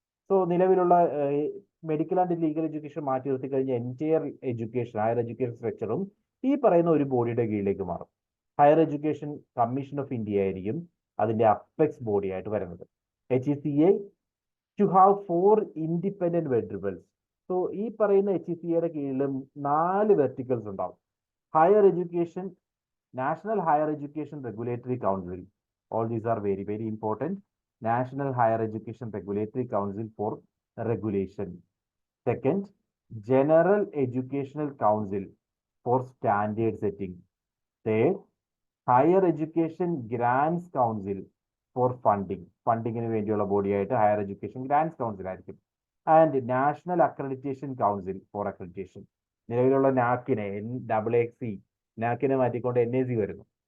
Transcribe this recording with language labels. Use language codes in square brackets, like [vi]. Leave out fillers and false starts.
[ml] So നിലവിലുള്ള medical and legal education മാറ്റി നിർത്തി കഴിഞ്ഞ എൻറ്റയർ എഡ്യൂക്കേഷൻ, ഹയർ എഡ്യൂക്കേഷൻ സ്ട്രക്ചറും ഈ പറയുന്ന ഒരു ബോഡിയുടെ കീഴിലേക്ക് മാറും. Higher education commission of India ആയിരിക്കും അതിൻ്റെ അപ്പെക്സ് ബോഡി ആയിട്ട് വരുന്നത്. [en] HECA to have 4 independent verticals. [ml] So ഈ പറയുന്ന HECAയുടെ കീഴിലും 4 വെർട്ടിക്കൽസ് ഉണ്ടാവും. [en] Higher education, National Higher Education Regulatory Council, all these are very very important. National Higher Education Regulatory Council for regulation. Second, General Educational Council for standard setting. Third, Higher Education Grants Council for funding. [ml] ഫണ്ടിങ്ങിന് വേണ്ടിയുള്ള ബോഡിയായിട്ട് higher education grants council ആയിരിക്കും. And national accreditation council four accreditation. നിലവിലുള്ള നാക്കിനെ NAAC നാക്കിനെ മാറ്റിക്കൊണ്ട് NAC വരുന്നു.